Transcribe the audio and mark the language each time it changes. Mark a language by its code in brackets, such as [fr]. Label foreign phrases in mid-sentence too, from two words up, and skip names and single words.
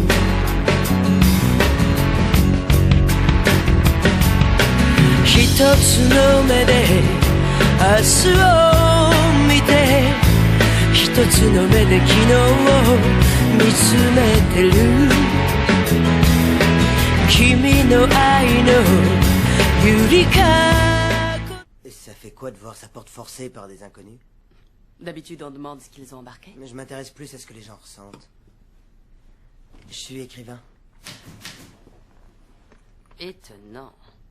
[ja] 一つの目で明日を見て一つの目で昨日を見つめてる君の愛のゆりかご [fr] Ça fait quoi de voir sa porte forcée par des inconnus? D'habitude, on demande ce qu'ils ont embarqué. Mais je m'intéresse plus à ce que les gens ressentent. Je suis écrivain. Étonnant.